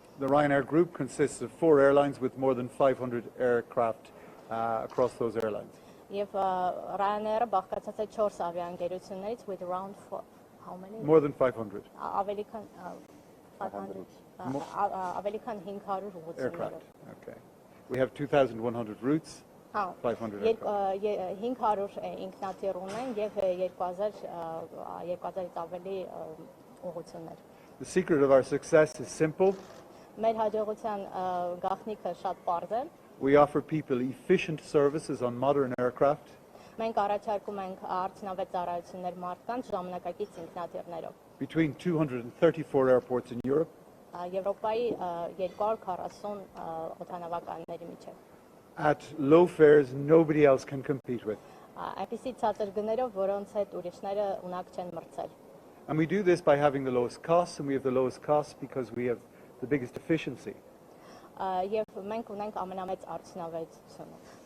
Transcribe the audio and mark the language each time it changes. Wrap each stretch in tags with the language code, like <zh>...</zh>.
<en>The Ryanair group consists of 4 airlines with more than 500 aircraft across those airlines.</en> <hy>Եվ Ryanair-ը բաղկացած է 4 ավիաընկերություններից</hy> <en>with around how many? More than 500.</en> <hy>Ավելի քան 500. Ավելի քան 500 ուղղություններ։</hy> <en>Aircraft. Okay. We have 2,100 routes. 500 aircraft.</en> <hy>500 ինքնաթիռ ունեն եւ 2000-ից ավելի ուղղություններ։</hy> <en>The secret of our success is simple.</en> <hy>Մեր հաջողության գաղտնիքը շատ պարզ է։</hy> <en>We offer people efficient services on modern aircraft.</en> <hy>Մենք առաջարկում ենք արդյունավետ ծառայություններ մարդկանց ժամանակակից ինքնաթիռներով։</hy> <en>Between 234 airports in Europe.</en> <hy>Եվրոպայի 240 օդանավականների միջև։</hy> <en>At low fares nobody else can compete with.</en> <hy>Այնպիսի ցածր գներով, որոնց հետ ուրիշները ունակ չեն մրցել։</hy> <en>And we do this by having the lowest costs, and we have the lowest costs because we have the biggest efficiency.</en> <hy>Եվ մենք ունենք ամենամեծ արդյունավետությունը։</hy>